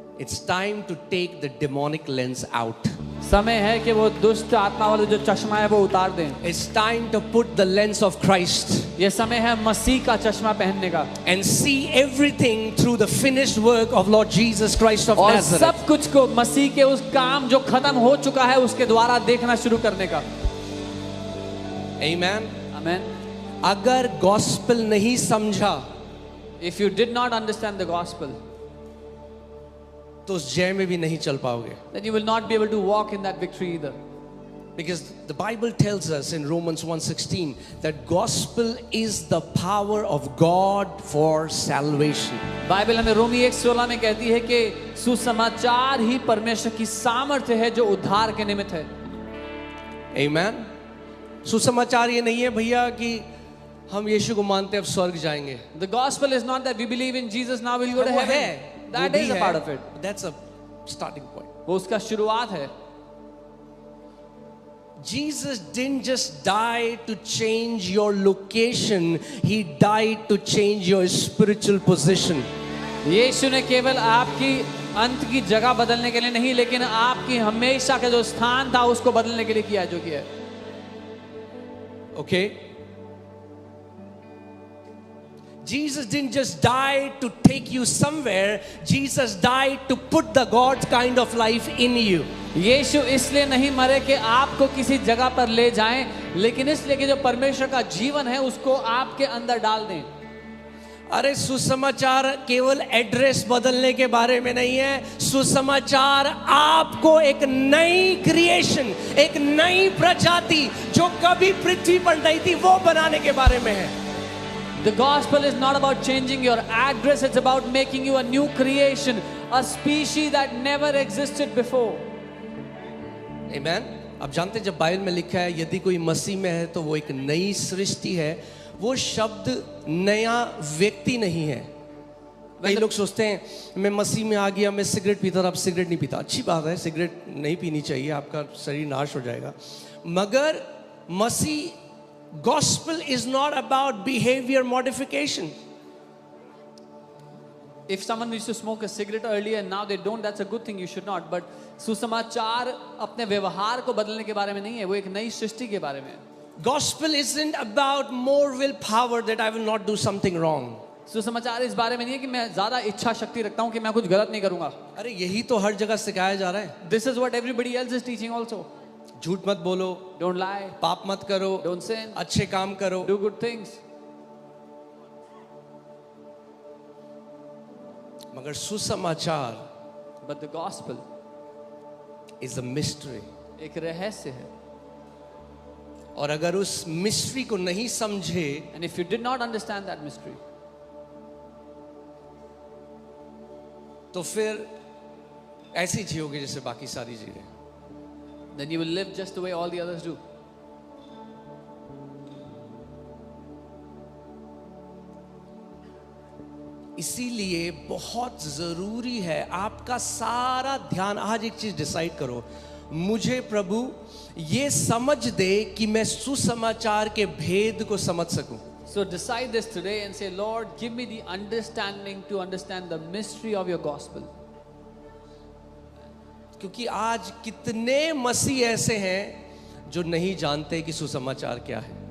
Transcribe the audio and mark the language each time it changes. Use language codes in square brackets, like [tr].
[en] It's time to take the demonic lens out. [hi] समय है कि वो दुष्ट आत्मा वाले जो चश्मा है वो उतार दें। [en] It's time to put the lens of Christ [hi] ये समय है मसीह का चश्मा पहनने का [en] and see everything through the finished work of Lord Jesus Christ of [hi] और [en] Nazareth. [hi] सब कुछ को मसीह के उस काम जो खत्म हो चुका है उसके द्वारा देखना शुरू करने का। [en] Amen. [hi] आमेन। अगर गॉस्पेल नहीं समझा [en] If you did not understand the gospel, [hi] तो उस जय में भी नहीं चल पाओगे. [en] then you will not be able to walk in that victory either. Because the Bible tells us in Romans 1:16 that gospel is the power of God for salvation. [hi] Bible हमें रोमी 1:16 में कहती है कि सुसमाचार ही परमेश्वर की सामर्थ्य है जो उद्धार के निमित्त है। [en] Amen. [hi] सुसमाचार ये नहीं है भैया कि हम यीशु को मानते अब स्वर्ग जाएंगे. [en] The gospel is not that we believe in Jesus now we'll go to [hi] वो [en] heaven. [hi] है, [en] That [hi] वो भी [en] is a [hi] है. [en] part of it. That's a starting point. [hi] वो उसका शुरुआत है। [en] Jesus didn't just die to change your location, he died to change your spiritual position. [hi] यीशु ने केवल आपकी अंत की जगह बदलने के लिए नहीं, लेकिन आपकी हमेशा का जो स्थान था उसको बदलने के लिए किया जो किया है। [en] Okay? Jesus didn't just die to take you somewhere. Jesus died to put the God kind of life in you. [hi] यीशु इसलिए नहीं मरे कि आपको किसी जगह पर ले जाएं, लेकिन इसलिए कि जो परमेश्वर का जीवन है उसको आपके अंदर डाल दें। अरे सुसमाचार केवल एड्रेस बदलने के बारे में नहीं है। सुसमाचार आपको एक नई क्रिएशन, एक नई प्रजाति जो कभी पृथ्वी पर नहीं थी वो बनाने के बारे में है। [en] The gospel is not about changing your address, it's about making you a new creation, a species that never existed before. Amen. [hi] आप जानते हैं जब बाइबल में लिखा है यदि कोई मसीह में है तो वो एक नई सृष्टि है, वो शब्द नया व्यक्ति नहीं है। कई लोग सोचते हैं मैं मसीह में आ गया, मैं सिगरेट पीता था, अब सिगरेट नहीं पीता। अच्छी बात है, सिगरेट नहीं पीनी चाहिए, आपका शरीर नाश हो जाएगा। मगर मसीह [en] gospel is not about behavior modification. If someone used to smoke a cigarette earlier and now they don't, that's a good thing, you should not. [hi] But सुसमाचार अपने व्यवहार को बदलने के बारे में नहीं है, वो एक नई सृष्टि के बारे में है। [en] Gospel isn't about more willpower that I will not do something wrong. [hi] सुसमाचार इस बारे में नहीं है कि मैं ज्यादा इच्छा शक्ति रखता हूं कि मैं कुछ गलत नहीं करूंगा। अरे यही तो हर जगह सिखाया जा रहा है। [en] This is what everybody else is teaching also. [hi] झूठ मत बोलो, [en] Don't lie, [hi] पाप मत करो, [en] don't sin, [hi] अच्छे काम करो। [en] do good things. [hi] मगर सुसमाचार [en] But the gospel is a mystery. [hi] एक रहस्य है। और अगर उस मिस्ट्री को नहीं समझे [en] And if you did not understand that mystery, [hi] तो फिर ऐसी जियोगे जैसे बाकी सारी जिए। [en] then you will live just the way all the others do. [hi] इसीलिए बहुत जरूरी है आपका सारा ध्यान। आज एक चीज डिसाइड करो, मुझे प्रभु ये समझ दे कि मैं सुसमाचार के भेद को समझ सकूं। [en] So decide this today and say, Lord, give me the understanding to understand the mystery of your gospel. [hi] क्योंकि आज कितने मसीह ऐसे हैं जो नहीं जानते कि सुसमाचार क्या है।